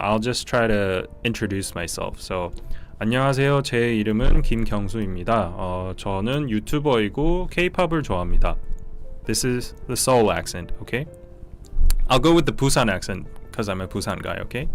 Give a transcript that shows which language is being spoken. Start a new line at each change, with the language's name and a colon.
English: I'll just try to introduce myself.
Korean: So 안녕하세요. 제 이름은 김경수입니다. 저는 유튜버이고 K-팝을 좋아합니다.
English: This is the Seoul accent, okay? I'll go with the Busan accent because I'm a Busan guy, okay?